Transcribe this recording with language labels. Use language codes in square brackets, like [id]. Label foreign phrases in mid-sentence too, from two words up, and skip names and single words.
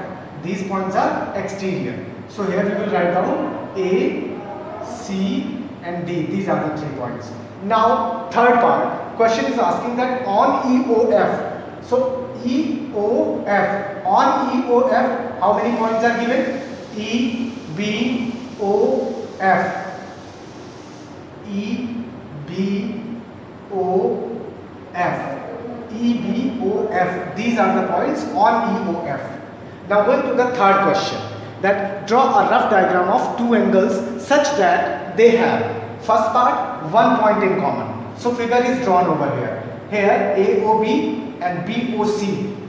[en] These points are exterior. So here we will write down A, C and D. These are the 3 points. Now third part, question is asking that on EOF. So EOF, on EOF, how many points are given? E, B, O, F. E, B, O, F. E, B, O, F. These are the points on EOF. Now going to the third question, that draw a rough diagram of two angles such that they have first part 1 point in common. So figure is drawn over here. Here AOB and BOC.